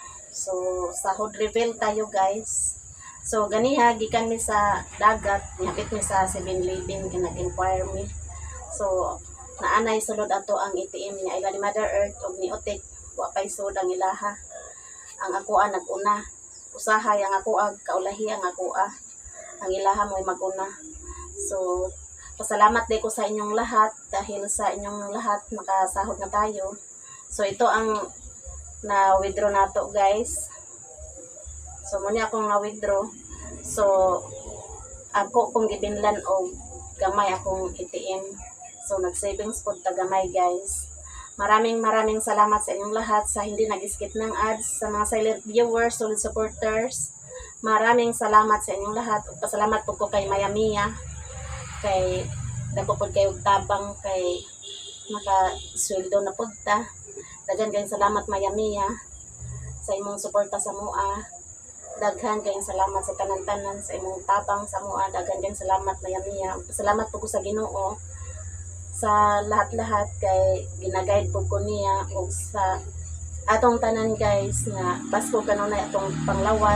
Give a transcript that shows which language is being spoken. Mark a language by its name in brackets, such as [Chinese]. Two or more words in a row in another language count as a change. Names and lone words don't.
[Cebuano] So sahod reveal tayo guys. So ganiha gikan mi sa dagat, niapit mi sa 7-Eleven kay nag-inquire mi. So naanay sulod ato ang ATM niya ila ni Mother Earth ug ni Otik wa pay sud ang ilaha. Ang akoa nag-una. Usahay ang akoa kaulahi ang akoa. Ang ilaha mo'y mag-una. [Filipino] So pasalamat din ko sa inyong lahat dahil sa inyong lahat makasahod na tayo. So ito ang na withdraw nato guys. [Cebuano] So muna akong na-withdraw. So ako kung gibinlan og gamay akong ATM. So nag-savings pod ta gamay guys. [Filipino] Maraming salamat sa inyong lahat sa hindi nag-skip ng ads, sa mga [English] silent viewers, solid supporters. [Filipino] Maraming salamat sa inyong lahat. [Cebuano] Ug pasalamat po ko [Filipino] kay Mayamia. [Cebuano] Kay dako pod kay og tabang kay naka-sweldo na pod ta. Daghan kayong salamat Mayamia sa imong suporta sa mua. Daghan kayong salamat sa tanan-tanan sa imong tabang sa mua. Daghan kayong salamat Mayamia. Salamat po ko sa Ginoo sa lahat-lahat kay ginaguide po ko niya ug sa atong tanan guys nga Pasko kanunay atong panglawas.